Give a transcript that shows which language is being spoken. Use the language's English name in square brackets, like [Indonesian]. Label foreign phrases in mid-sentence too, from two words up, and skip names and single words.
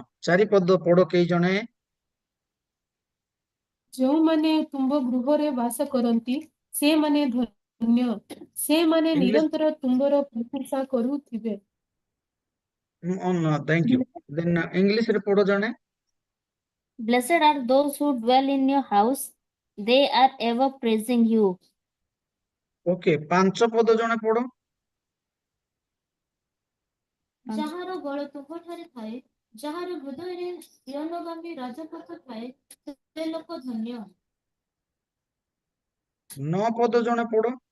[Odia] 4 ପଦ ପଢ କେଇ ଜଣେ। ଯେଉଁମାନେ ତୁମ୍ଭ ଗୃହରେ ବାସ କରନ୍ତି ସେମାନେ ଧନ୍ୟ, ସେମାନେ ଇଂଲିଶ ନିରନ୍ତର ତୁମ୍ଭର ପ୍ରଶଂସା କରୁଥିବେ। [English] thank you. [Odia] ଦେନ୍ ଇଂଲିଶରେ ପଢ ଜଣେ। [English] Blessed are those who dwell in your house, they are ever praising you. [Odia] ଓକେ, 5 ପଦ ଜଣେ ପଢ। ଯାହାର ବଳ ତୁମ୍ଭଠାରେ ଥାଏ, ଯାହାର ହୃଦୟରେ ସିୟନଗାମୀ ରାଜପଥ ଥାଏ, ସେ ଲୋକ ଧନ୍ୟ। 9 ପଦ ଜଣେ ପଢ।